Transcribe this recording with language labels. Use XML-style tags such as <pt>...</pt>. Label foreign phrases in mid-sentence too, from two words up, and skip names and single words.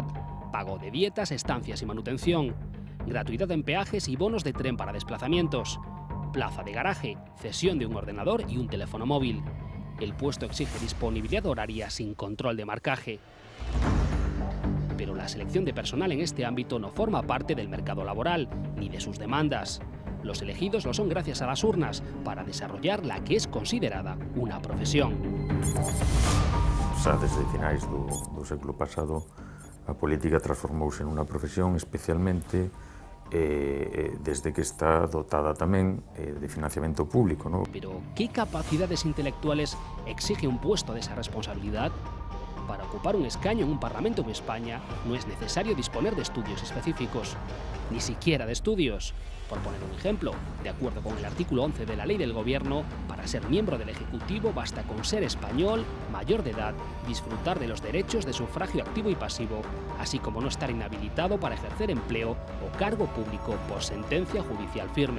<es>Pago de dietas, estancias y manutención, gratuidad en peajes y bonos de tren para desplazamientos, plaza de garaje, cesión de un ordenador y un teléfono móvil. El puesto exige disponibilidad horaria sin control de marcaje. Pero la selección de personal en este ámbito no forma parte del mercado laboral ni de sus demandas. Los elegidos lo son gracias a las urnas para desarrollar la que es considerada una profesión.</es> <gl>Xa desde finais do século pasado, a política transformouse en unha profesión, especialmente desde que está dotada tamén de financiamento público,</gl> <es>¿no? Pero, ¿qué capacidades intelectuales exige un puesto de esa responsabilidad? Para ocupar un escaño en un Parlamento en España no es necesario disponer de estudios específicos, ni siquiera de estudios. Por poner un ejemplo, de acuerdo con el artículo 11 de la Ley del Gobierno, para ser miembro del Ejecutivo basta con ser español, mayor de edad, disfrutar de los derechos de sufragio activo y pasivo, así como no estar inhabilitado para ejercer empleo o cargo público por sentencia judicial firme.</es>